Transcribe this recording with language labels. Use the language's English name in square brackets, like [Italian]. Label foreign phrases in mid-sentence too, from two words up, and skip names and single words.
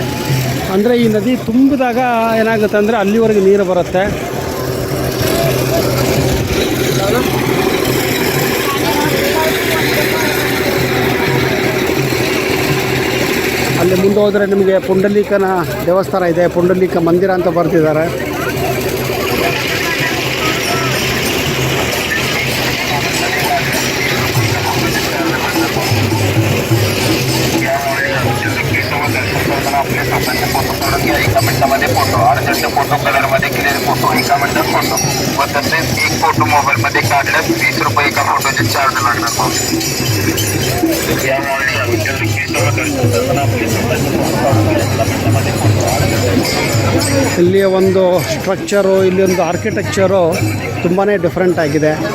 [Kannada] ಅಂದರೆ ಈ ನದಿ ತುಂಬಿದಾಗ ಏನಾಗುತ್ತೆ ಅಂದರೆ ಅಲ್ಲಿವರೆಗೆ ನೀರು ಬರುತ್ತೆ. ಅಲ್ಲಿ ಮುಂದೆ ಹೋದರೆ ನಿಮಗೆ ಪುಂಡಲೀಕನ ದೇವಸ್ಥಾನ ಇದೆ, ಪುಂಡಲೀಕ ಮಂದಿರ ಅಂತ ಬರ್ತಿದ್ದಾರೆ. [Marathi] एका मिनिटामध्ये फोटो, 68 फोटो कलरमध्ये केलेले फोटो, एका मिनिटात फोटो व तसेच एक फोटो मोबाईलमध्ये काढल्यास 20 रुपये एका फोटोचे चार्ज लागणार. [Kannada] ಇಲ್ಲಿಯ ಒಂದು ಸ್ಟ್ರಕ್ಚರು, ಇಲ್ಲಿ ಒಂದು ಆರ್ಕಿಟೆಕ್ಚರು ತುಂಬಾ ಡಿಫ್ರೆಂಟ್ ಆಗಿದೆ.